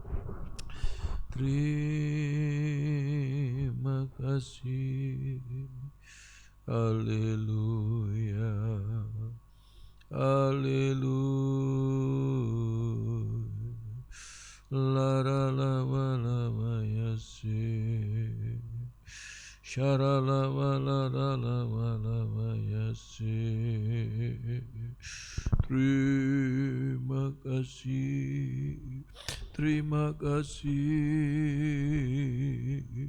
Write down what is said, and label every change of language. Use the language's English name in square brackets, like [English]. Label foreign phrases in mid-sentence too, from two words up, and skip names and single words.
[Indonesian] Terima kasih. Haleluya. Haleluya. La la la la la ya se. Shara la la ya se. Terima kasih, terima kasih.